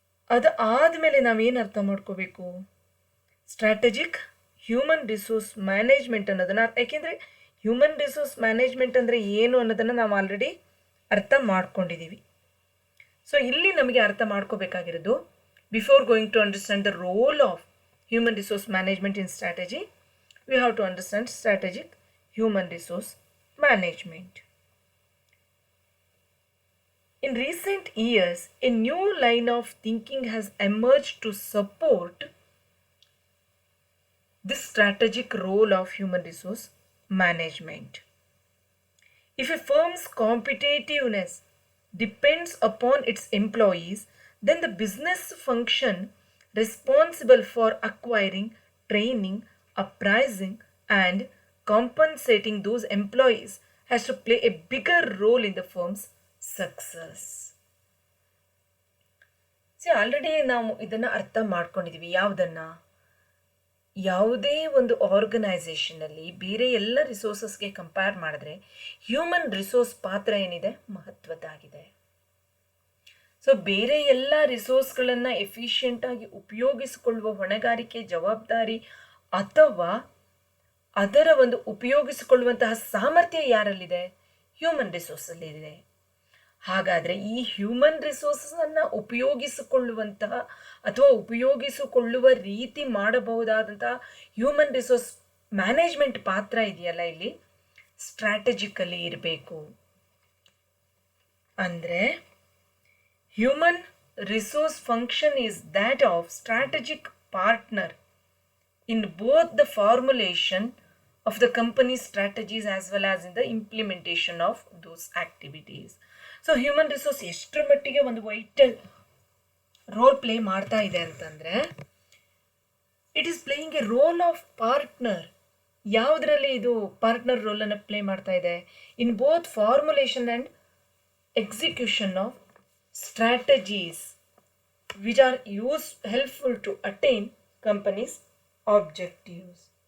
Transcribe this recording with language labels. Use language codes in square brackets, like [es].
[kn] ಅದು ಆದಮೇಲೆ ನಾವೇನು ಅರ್ಥ ಮಾಡ್ಕೋಬೇಕು? ಸ್ಟ್ರಾಟಜಿಕ್ ಹ್ಯೂಮನ್ ರಿಸೋರ್ಸ್ ಮ್ಯಾನೇಜ್ಮೆಂಟ್ ಅನ್ನೋದನ್ನು, ಯಾಕೆಂದರೆ ಹ್ಯೂಮನ್ ರಿಸೋರ್ಸ್ ಮ್ಯಾನೇಜ್ಮೆಂಟ್ ಅಂದರೆ ಏನು ಅನ್ನೋದನ್ನು ನಾವು ಆಲ್ರೆಡಿ ಅರ್ಥ ಮಾಡ್ಕೊಂಡಿದ್ದೀವಿ. [en] so [kn] ಇಲ್ಲಿ ನಮಗೆ ಅರ್ಥ ಮಾಡ್ಕೋಬೇಕಾಗಿರೋದು, [en] Before going to understand the role of human resource management in strategy, we have to understand strategic human resource management. In recent years, a new line of thinking has emerged to support this strategic role of human resource management. If a firm's competitiveness depends upon its employees, then the business function responsible for acquiring, training, appraising, and compensating those employees has to play a bigger role in the firm's success. [kn] See, already ನಾವು ಇದನ್ನು ಅರ್ಥ ಮಾಡ್ಕೊಂಡಿದ್ದೀವಿ. ಯಾವುದೇ ಒಂದು ಆರ್ಗನೈಸೇಷನಲ್ಲಿ ಬೇರೆ ಎಲ್ಲ ರಿಸೋರ್ಸಸ್ಗೆ compare ಮಾಡಿದ್ರೆ human resource ಪಾತ್ರ ಏನಿದೆ ಮಹತ್ವದ್ದಾಗಿದೆ. ಸೊ ಬೇರೆ ಎಲ್ಲ ರಿಸೋರ್ಸ್ಗಳನ್ನು ಎಫಿಷಿಯೆಂಟಾಗಿ ಉಪಯೋಗಿಸಿಕೊಳ್ಳುವ ಹೊಣೆಗಾರಿಕೆ, ಜವಾಬ್ದಾರಿ ಅಥವಾ ಅದರ ಒಂದು ಉಪಯೋಗಿಸಿಕೊಳ್ಳುವಂತಹ ಸಾಮರ್ಥ್ಯ ಯಾರಲ್ಲಿದೆ? ಹ್ಯೂಮನ್ ರಿಸೋರ್ಸಲ್ಲಿದೆ. ಹಾಗಾದರೆ ಈ ಹ್ಯೂಮನ್ ರಿಸೋರ್ಸನ್ನು ಉಪಯೋಗಿಸಿಕೊಳ್ಳುವಂತಹ ಅಥವಾ ಉಪಯೋಗಿಸಿಕೊಳ್ಳುವ ರೀತಿ ಮಾಡಬಹುದಾದಂತಹ ಹ್ಯೂಮನ್ ರಿಸೋರ್ಸ್ ಮ್ಯಾನೇಜ್ಮೆಂಟ್ ಪಾತ್ರ ಇದೆಯಲ್ಲ, ಇಲ್ಲಿ ಸ್ಟ್ರಾಟಜಿಕಲಿ ಇರಬೇಕು. [en] ಅಂದರೆ human resource function is that of strategic partner in both the formulation of the company's strategies as well as in the implementation of those activities. So human resource [kn] ಎಷ್ಟರ ಮಟ್ಟಿಗೆ ಒಂದು vital role play ಮಾಡ್ತಾ ಇದೆ ಅಂತಂದರೆ, [en] It is playing a role of partner. [kn] ಯಾವುದರಲ್ಲಿ ಇದು partner ರೋಲನ್ನು play ಮಾಡ್ತಾ ಇದೆ? [en] In both formulation and execution of strategies which are helpful to attain companies objectives.